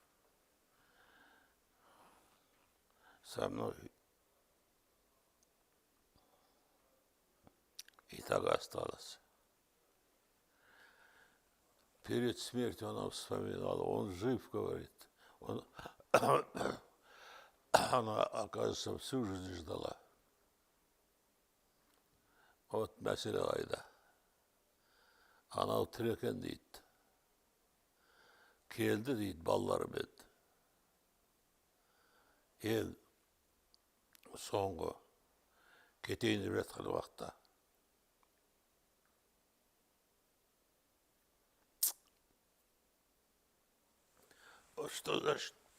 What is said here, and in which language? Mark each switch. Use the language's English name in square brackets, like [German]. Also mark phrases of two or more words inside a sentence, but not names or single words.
[Russian] Со мной и так осталось. Перед смертью она вспоминала, он жив, говорит. Она, оказывается, всю жизнь ждала. [Kazakh] Вот мәселе қайда. Анау тірекен дейді. Келді дейді балаларымен. Ел соңғы кетейін деп жатқан уақытта. [Russian] Что значит?